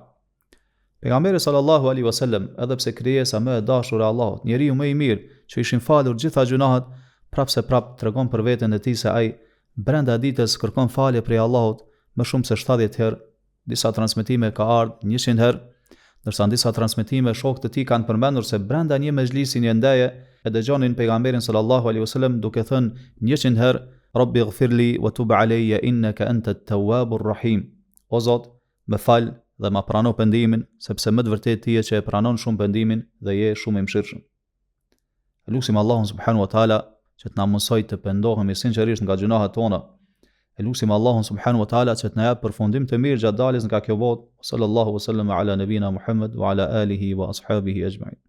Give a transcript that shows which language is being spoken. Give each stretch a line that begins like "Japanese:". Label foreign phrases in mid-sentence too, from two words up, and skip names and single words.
Albanian: Pejgamberi
Arabic: صلى الله عليه وسلم,
Albanian: edhe pse krijesa më e dashur e Allahut, njeriu më i mirë që ishin falur gjitha gjunahet, prapse prap tregon për veten e tij se ai brenda ditës kërkon falje prej Allahut më shumë se 70 herë. Disa transmetime ka ardhur 100 herë, ndërsa në disa transmetime shokët e tij kanë përmendur se brenda një mezhlisi një ndaje e dëgjonin pejgamberin
Arabic: صلى الله عليه وسلم
Albanian: duke thënë 100 herë:
Arabic: "رب اغفر لي وتب علي إنك أنت التواب الرحيم".
Albanian: O Zot, më fal dhe ma prano pendimin, sepse më të vërtetë ti je që e pranon shumë pendimin dhe je shumë i mëshirshëm. Lutim Allahun
Arabic: سبحانه وتعالى
Albanian: që të na mësoj të pendohemi sinqerisht nga gjunahet tona. Lutim Allahun
Arabic: سبحانه وتعالى
Albanian: që të na jap përfundim të mirë gjatë daljes nga kjo botë.
Arabic: صلى الله وسلم على نبينا محمد وعلى آله وأصحابه أجمعين.